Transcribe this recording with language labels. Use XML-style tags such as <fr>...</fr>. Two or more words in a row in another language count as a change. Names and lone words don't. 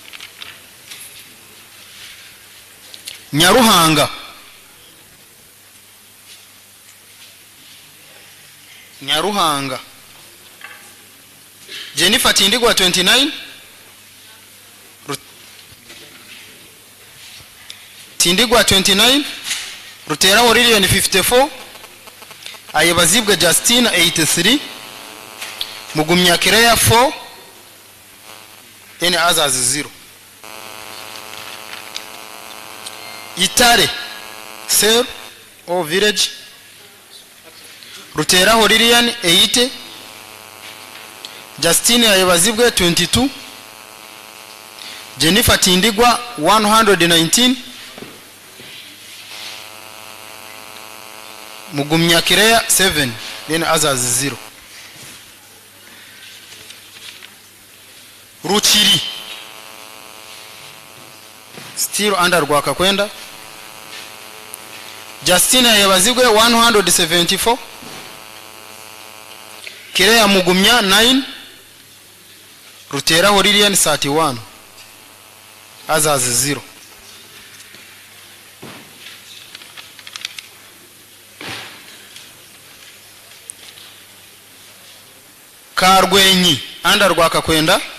<en>Nyaruhanga Jennifer Tindigwa 29, Tindigwa 29, Ruteraho Lilian 54, Ayabazibwe Justina 83, Mugumya Kireya 4, then others 0. Itare Sel or village. Ruteraho Lilian 80, Justine Ayabazibwe 22, Jennifer Tindigwa 119, Mugumya Kireya 7, then others 0. Ruchiri still under Rwakakwenda. Justina Yabazigwe 174. Kireya Mugumya 9. Rutera Horilian 31. Others 0. Kargwenyi under Rwakakwenda.</en>